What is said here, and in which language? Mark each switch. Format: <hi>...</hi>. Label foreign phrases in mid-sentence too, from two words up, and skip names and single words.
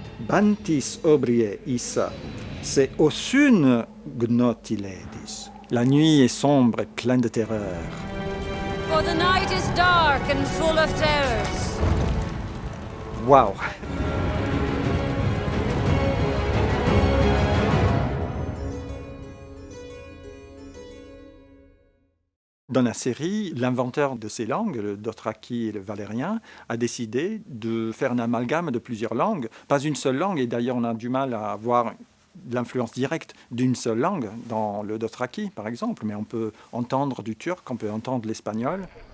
<fr>Bantis obrie issa, se ossun gnotiledis. La nuit est sombre et pleine de terreur.</fr> <en>For the night is dark and full of terrors.</en> <fr>Waouh! Dans la série, l'inventeur de ces langues, le Dothraki et le valérien, a décidé de faire un amalgame de plusieurs langues, pas une seule langue, et d'ailleurs on a du mal à avoir l'influence directe d'une seule langue dans le Dothraki, par exemple, mais on peut entendre du turc, on peut entendre l'espagnol.</fr>